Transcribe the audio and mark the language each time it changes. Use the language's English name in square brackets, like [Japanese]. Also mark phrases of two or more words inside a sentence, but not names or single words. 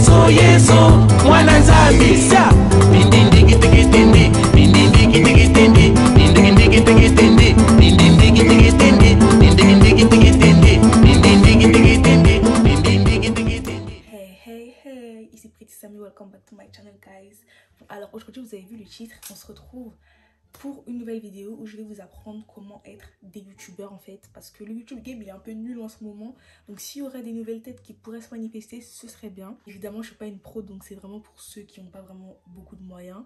[Kongo] yeso mwana nzambi sia ndindiki tiki tindi ndindiki tiki tindi ndindiki tiki tindi ndindiki tiki tindi ndindiki tiki tindi ndindiki tiki tindi ndindiki tiki tindi. [English] Hey, ici Pretty Sammy, welcome back to my channel guys. [French] Alors aujourd'hui vous avez vu le titre, on se retrouve pour une nouvelle vidéo où je vais vous apprendre comment être des youtubeurs en fait, parce que le YouTube game il est un peu nul en ce moment, donc s'il y aurait des nouvelles têtes qui pourraient se manifester, ce serait bien. Évidemment je suis pas une pro, donc c'est vraiment pour ceux qui n'ont pas vraiment beaucoup de moyens.